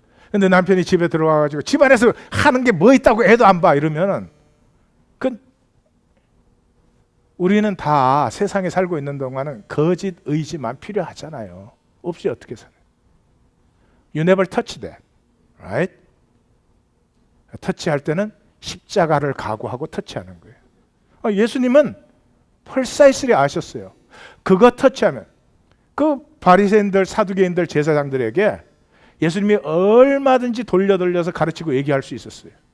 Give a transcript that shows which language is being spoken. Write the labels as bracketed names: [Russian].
[Korean] 근데 남편이 집에 들어와가지고 집안에서 하는 게 뭐 있다고 애도 안 봐 이러면은, 우리는 다 세상에 살고 있는 동안은 거짓 의지만 필요하잖아요. 없이 어떻게 살아요? [English] You never touch that, right? [Korean] 터치할 때는 십자가를 각오하고 터치하는 거예요. 예수님은 precisely 아셨어요. 그거 터치하면, 그 바리새인들, 사두개인들, 제사장들에게 예수님이 얼마든지 돌려서 가르치고 얘기할 수 있었어요.